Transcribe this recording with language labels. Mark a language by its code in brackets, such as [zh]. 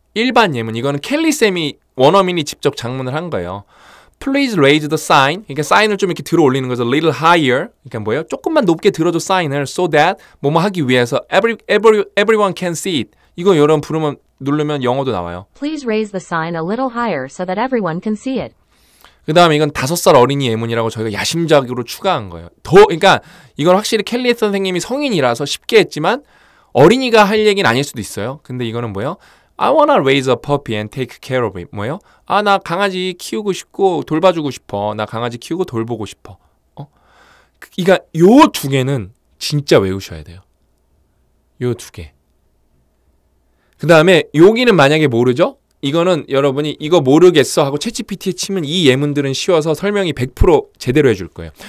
[ko] 일반 예문, 이거는 켈리쌤이 원어민이 직접 장문을 한 거예요. [en] Please raise the sign. [ko] 그러니까 사인을 좀 이렇게 들어 올리는 거죠. [en] Little higher. [ko] 그러니까 뭐예요? 조금만 높게 들어줘 사인을, [en] so that [ko] 뭐뭐 하기 위해서 [en] everyone can see it. [ko] 이거 여러분 누르면 영어도 나와요. [en] Please raise the sign a little higher so that everyone can see it. [ko] 그 다음에 이건 5살 어린이 예문이라고 저희가 야심작으로 추가한 거예요. 그러니까 이건 확실히 켈리 선생님이 성인이라서 쉽게 했지만 어린이가 할 얘기는 아닐 수도 있어요. 근데 이거는 뭐예요? [en] I wanna raise a puppy and take care of it. [ko] 뭐예요? 나 강아지 키우고 싶고 돌봐주고 싶어. 나 강아지 키우고 돌보고 싶어. 그러니까 요 두 개는 진짜 외우셔야 돼요. 요 두 개. 그 다음에 여기는 만약에 모르죠? 이거는 여러분이 이거 모르겠어 하고 챗GPT에 치면 이 예문들은 쉬워서 설명이 100% 제대로 해줄 거예요.